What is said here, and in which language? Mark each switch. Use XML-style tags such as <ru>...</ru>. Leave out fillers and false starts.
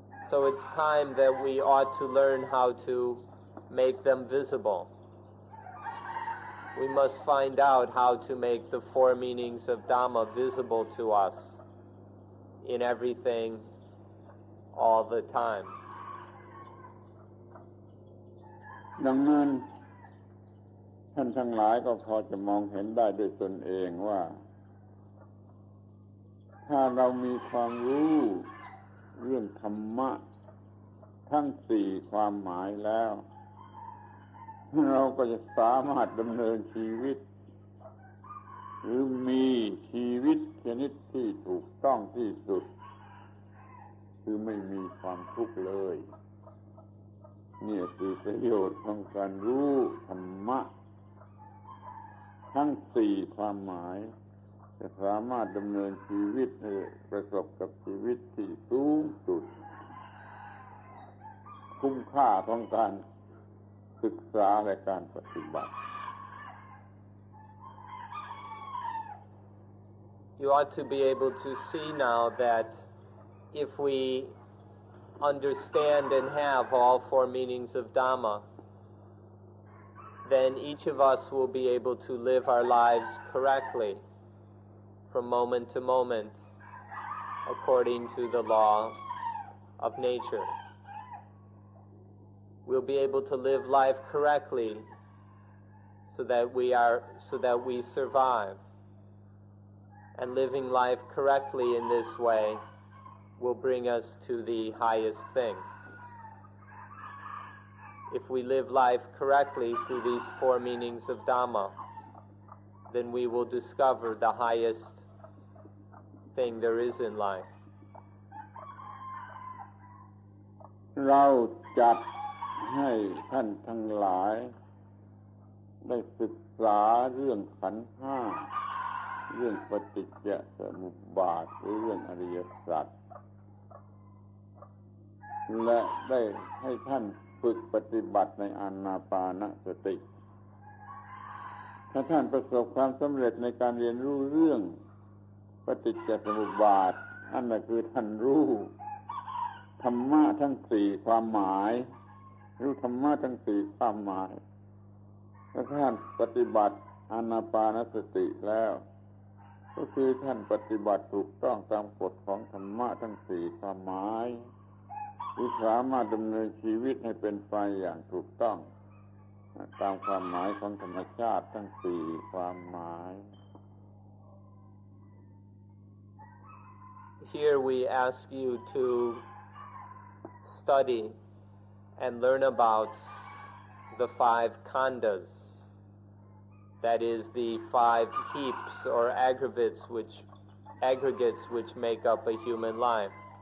<en>So it's time that we ought to learn how to make them visible. we must find out how to make the four meanings of Dhamma visible to us in everything all the time.</en> <th>ดังนั้นท่านทั้งหลายก็พอจะมองเห็นได้ด้วยตนเองว่าถ้าเรามีความรู้เรื่องธรรมะทั้งสี่ความหมายแล้ว เราก็จะสามารถดำเนินชีวิตหรือมีชีวิตชนิดที่ถูกต้องที่สุดคือไม่มีความทุกข์เลยนี่คือประโยชน์ของการรู้ธรรมะ ทั้งสี่ความหมายจะสามารถดำเนินชีวิตให้ประสบกับชีวิตที่สูงสุดคุ้มค่าของการศึกษาและการปฏิบัติ</th> <en>You ought to be able to see now that if we understand and have all four meanings of Dhamma, then each of us will be able to live our lives correctly from moment to moment according to the law of nature. We'll be able to live life correctly so that we survive. And living life correctly in this way will bring us to the highest thing. If we live life correctly through these four meanings of Dhamma, then we will discover the highest thing there is in life.</en> <th>เราจัดให้ท่านทั้งหลายได้ศึกษาเรื่องขันธ์ห้าเรื่องปฏิจจสมุปบาทหรือเรื่องอริยสัจและได้ให้ท่านฝึกปฏิบัติในอานาปานสติ ถ้าท่านประสบความสำเร็จในการเรียนรู้เรื่องปฏิจจสมุปบาทนั่นแหละคือท่านรู้ ธรรมะทั้งสี่ความหมายรู้ธรรมะทั้งสี่ความหมายถ้าท่านปฏิบัติอานาปานสติแล้วก็คือท่านปฏิบัติถูกต้องตามกฎของธรรมะทั้งสี่ความหมายที่สามารถดำเนินชีวิตให้เป็นไปอย่างถูกต้องตามความหมายของธรรมชาติทั้งสี่ความหมาย</th> <en>Here we ask you to study and learn about the five khandas, that is, the five heaps or aggregates which make up a human life.</en>